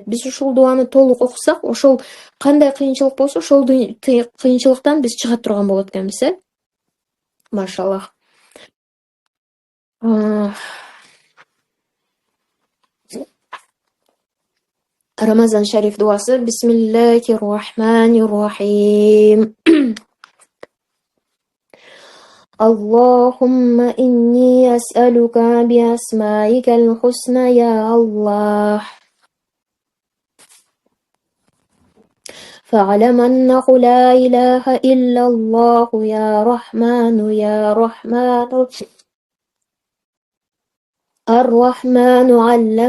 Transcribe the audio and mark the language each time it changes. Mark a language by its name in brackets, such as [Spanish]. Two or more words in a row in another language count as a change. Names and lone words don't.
[Kyrgyz] Биз ушул дуаны толук окусак, ошол кандай кыйынчылык болсо, ошол кыйынчылыктан биз чыга турган болот экенбиз, Машаллах. Рамазан шариф дуасы. [Arabic] بسم الله الرحمن الرحيم. اللهم إني أسألك بأسمائك الحسنى يا الله فاعلم أنه لا إله إلا الله يا رحمن يا رحمن الرحمن علم